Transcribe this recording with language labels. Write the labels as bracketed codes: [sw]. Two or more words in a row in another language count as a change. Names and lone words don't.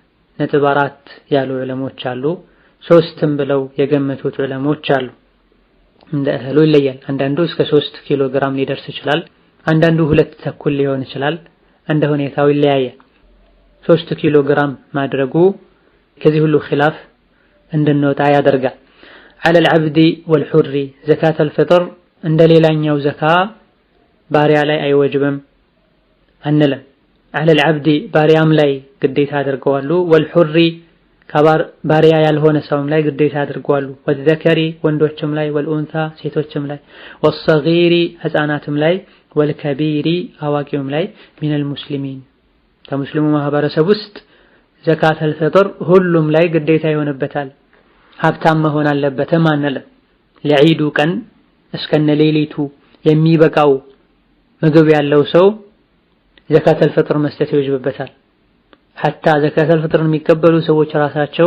[am] 2.4 ያሉ ዑለሞች አሉ። 3ም ብለው የገመቱት ዑለሞች አሉ። እንደ እህሉ ይለያል። አንዳንዱ እስከ 3 ኪሎ ግራም ሊደርስ ይችላል። አንዳንዱ 2 ተኩል ሊሆን ይችላል። እንደ ሁኔታው ይለያያል። 3 ኪሎ ግራም ማድረጉ ከዚህ ሁሉ ኺላፍ እንድንወጣ ያደርጋል። [ar] على العبد والحر زكاة الفطر [am] እንደ ሌላኛው ዘካ ባሪያ ላይ አይወጅብም አንለም። [ar] على العبد [am] ባሪያም ላይ ግዴታ አድርገዋሉ። والحر ባሪያ ያልሆነ ሰውም ላይ ግዴታ አድርገዋሉ። والذكر ወንዶችም ላይ والأنثى ሴቶችም ላይ والصغير ህፃናትም ላይ والكبير አዋቂውም ላይ [ar] من المسلمين [am] ከሙስሊሙ ማህበረሰብ ውስጥ [ar] زكاة الفطر [am] ሁሉም ላይ ግዴታ ይሆንበታል። ሀብታም መሆን አለበትም አንልም። ለዒዱ ቀን እስከነ ሌሊቱ የሚበቃው ምግብ ያለው ሰው [ar] زكاة الفطر [am] መስጠት ይወጅብበታል። ሐታ [ar] زكاة الفطر [am] የሚቀበሉ ሰዎች ራሳቸው